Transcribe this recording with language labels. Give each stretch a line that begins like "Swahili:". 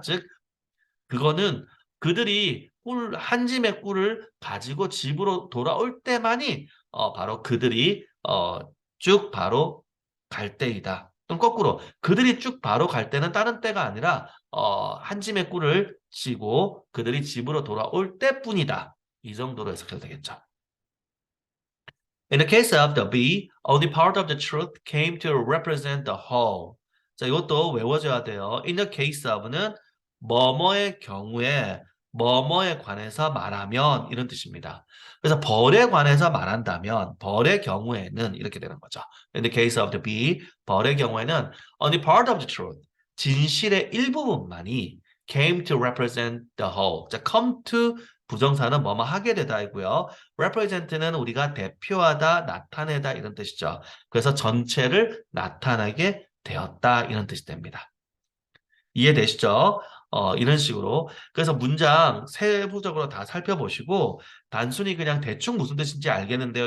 Korean: 즉 그거는 그들이 한 짐의 꿀을 가지고 집으로 돌아올 때만이 바로 그들이 쭉 바로 갈 때이다. 또는 거꾸로 그들이 쭉 바로 갈 때는 다른 때가 아니라 한 짐의 꿀을 쥐고 그들이 집으로 돌아올 때뿐이다. 이 정도로 해석해도 되겠죠.
English: In the case of the B, only part of the truth came to represent the whole.
Korean: 자, 이것도 외워줘야 돼요.
English: In the case of
Korean: 는 뭐뭐의 경우에 뭐뭐에 관해서 말하면 이런 뜻입니다. 그래서 벌에 관해서 말한다면 벌의 경우에는 이렇게 되는 거죠.
English: In the case of the B,
Korean: 벌의 경우에는
English: only part of the truth,
Korean: 진실의 일부분만이
English: came to represent the whole.
Korean: 자, come to 부정사는 뭐뭐 하게 되다이고요. represent는 우리가 대표하다, 나타내다 이런 뜻이죠. 그래서 전체를 나타나게 되었다 이런 뜻이 됩니다. 이해되시죠? 이런 식으로. 그래서 문장 세부적으로 다 살펴보시고 단순히 그냥 대충 무슨 뜻인지 알겠는데요.